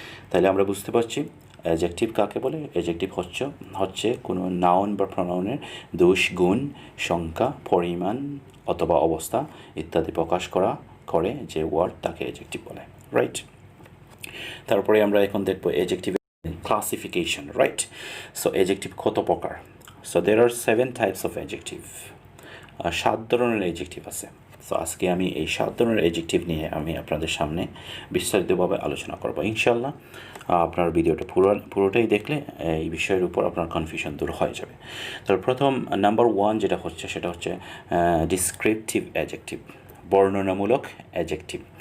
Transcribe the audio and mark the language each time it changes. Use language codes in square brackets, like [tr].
[bn] তাহলে আমরা বুঝতে পারছি অ্যাডজেক্টিভ কাকে বলে। অ্যাডজেক্টিভ হচ্ছে কোনো নাউন বা প্রনাউনের দোষ, গুণ, সংখ্যা, পরিমাণ অথবা অবস্থা ইত্যাদি প্রকাশ করে যে ওয়ার্ড, তাকে অ্যাডজেক্টিভ বলে, রাইট? তারপরে আমরা এখন দেখবো adjective classification, right? So adjective কত প্রকার? [en] So there are 7 types of adjective. [bn] 7 ধরনের adjective আছে। সো আজকে আমি এই 7 ধরনের adjective নিয়ে আমি আপনাদের সামনে বিস্তারিতভাবে আলোচনা করব ইনশাআল্লাহ। আপনার ভিডিওটা পুরোটাই দেখলে এই বিষয়ের উপর আপনার কনফিউশন দূর হয়ে যাবে। তো প্রথম নাম্বার 1 যেটা হচ্ছে, সেটা হচ্ছে ডিসক্রিপটিভ অ্যাডজেক্টিভ, বর্ণনামূলক অ্যাডজেক্টিভ।